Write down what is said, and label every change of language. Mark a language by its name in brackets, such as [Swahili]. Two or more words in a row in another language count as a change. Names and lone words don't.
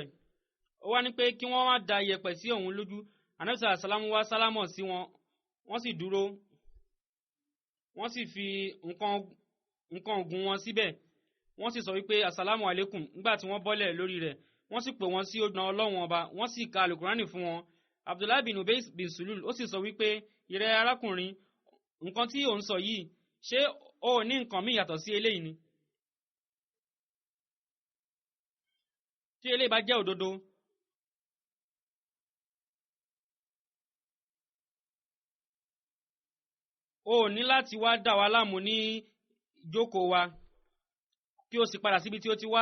[Yoruba] Ó wá ní pé kí wọ́n má da iyẹ̀pẹ̀ sí òun lójú. Ànábì sallam wá sálámọ̀ sí wọn, wọ́n sì dúró, wọ́n sì fi nǹkan ògùn wọn síbẹ̀, wọ́n sì sọ wípé [Arabic] السلام عليكم. [Yoruba] Nígbà tí wọ́n bọ́lẹ̀ lórí rẹ̀, wọ́n sì pè wọ́n sí ọ̀nà Ọlọ́run ọba, wọ́n sì ka alukurani fún wọn. Abdullahi bin Ubay bin Sulul ó sì sọ wípé ìrẹ́ arákùnrin, nǹkan tí ò ń sọ yìí, ṣé o ní nǹkan míì yàtọ̀ sí eléyìí ni? Tí eléyìí bá jẹ́ òdodo, o ní láti wá dà wá láàmú ní ìjókòó wa kí o sì padà síbi tí ó ti wá.